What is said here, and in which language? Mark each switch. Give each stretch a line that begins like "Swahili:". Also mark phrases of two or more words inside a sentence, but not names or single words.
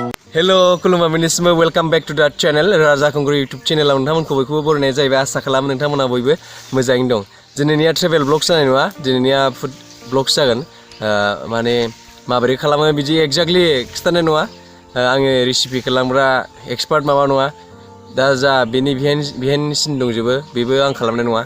English: Hello, Kulumaminisme, welcome back to that channel.
Bodo: Raja Kongro YouTube channel नोंथांमोनखौ बयखौबो बरायनाय जाहैबाय आसा खालामो नोंथांमोना बयबो मोजाङैनो दं। दिनैनिया
English: travel blogs
Bodo: जानाय नङा, दिनैनिया
English: food blogs
Bodo: जागोन। माने माबोरै खालामो बिदि एक्जेक्टलि खिथानाय नङा। आङो रेसिपि खालामग्रा एक्सपार्ट माबा नङा। दा जा बेनि
English: behind scene
Bodo: दंजोबो बेबो आं खालामनाय नङा।